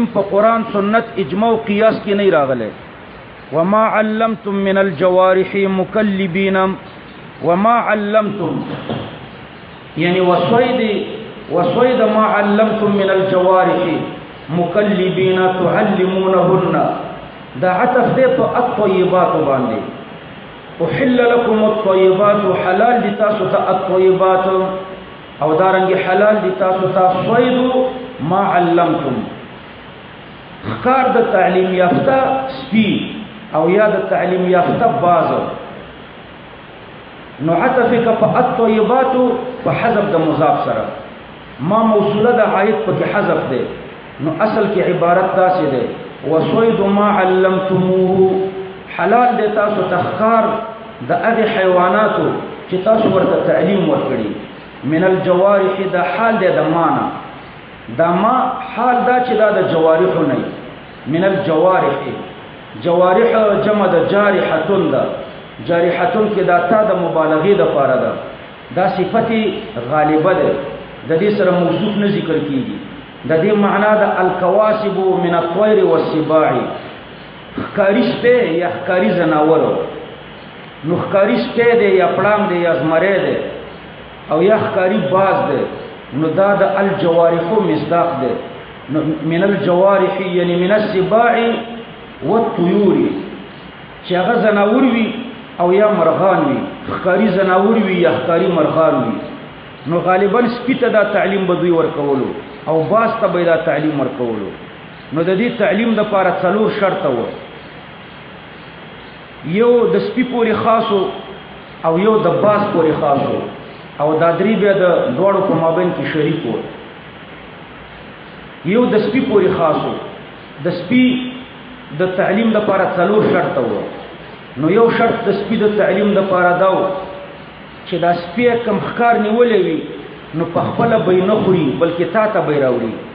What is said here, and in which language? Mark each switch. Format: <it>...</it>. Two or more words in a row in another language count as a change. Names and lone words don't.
<ps>په قرآن سنت اجماع او قیاس کې نه راغلی</ps> <ar>وما علمتم من الجوارح مكلبين وما علمتم يعني وصيد ما علمتم من الجوارح مكلبين تعلمونهن</ar> <ps>دا عطف دې په الطيبات باندې</ps> <ar>احل لكم الطيبات</ar> <ps>حلال دي تاسو ته الطيبات او دارنګ حلال دي تاسو ته</ps> <ar>صيد ما علمتم</ar> <ps>خکار د تعلیم یافته سپی او یا د تعلیم یافته باز نو عطفک په الطیبات په حذف د مضاف سره</ps> <ar>ما موصوله</ar> <ps>د عائد په حذف ده نو اصل کې عبارت داسې ده</ps> <ar>وصید ما علمتموه</ar> <ps>حلال د تاسو تخکار د هغه حیواناتو چې تاسو ورته تعلیم ورکړي</ps> <ar>من الجوارح</ar> <ps>د حال د معنا دا ما حال دا چې دا د جوارح نه</ps> <ar>من الجوارح</ar> <ps>جوارح جمع د جارحتون دا جارحتون کې دا تا د مبالغه د پاره ده دا صفت غالبه ده د دې سره موصوف نه ذکر کیږي د دې معنا د</ps> <ar>الکواسب من الطير والسباع</ar> <ps>خکاریش په یا خکاری زناور نو خکاریش په ده یا پړام ده یا زمره ده او یا خکاری باز ده نو دا د الجوارح مصداق ده</ps> <ar>من الجوارح</ar> <ps>یعنی</ps> <ar>من السباع والطيور</ar> <ps>چې هغه زناور وي او یا مرغان وي خکاری زناور وي یا خکاری مرغان وي نو غالبا سپیته دا تعلیم بدوی ورکولو او باز ته به دا تعلیم ورکولو نو د دې تعلیم د لپاره څلور شرط وو یو د سپی پورې خاصو او یو د باز پورې خاصو او دا درې بیا د دوړو په مابین کې شریک وو یو د سپی پورې خاصو د سپی د تعلیم د لپاره څلور شرط وو نو یو شرط د سپی د تعلیم د لپاره دا و چې دا سپی کم خکار نیولې وي نو په خپل به نه خوري بلکې تا ته به راوړي</ps>